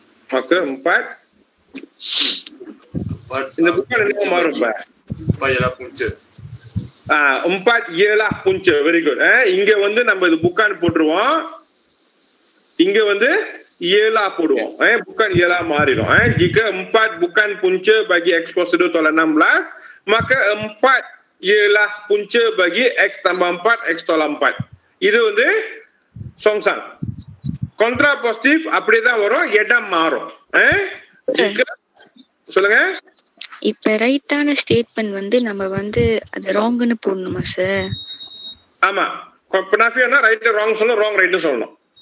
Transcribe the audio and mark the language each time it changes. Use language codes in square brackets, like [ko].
[ta] 4 இந்த bukan என்ன மாறும் பா? [ms] 4 ialah punca. 4 ialah punca. [en] Very good. [ta] இங்க வந்து நம்ம இது bukan போட்டுருவோம். இங்க வந்து ialah போடுவோம். [ms] bukan ialah மாறிடும். jika 4 bukan punca bagi X kuasa 2 tolak 16 maka 4 ialah punca bagi X tambah 4 X tolak 4. [ta] இது வந்து songsang. kontra positif அப்படிதான் வரும், இடம் மாறும். jika சொல்லுங்க. இப்ப ரைட்டான ஸ்டேட்மெண்ட் வந்து நம்ம வந்து அது ராங்னு போடணுமா சார்? ஆமா, பெனாஃபியானா ரைட் ராங் சொல்லணும், ராங் ரைட் சொல்லணும்.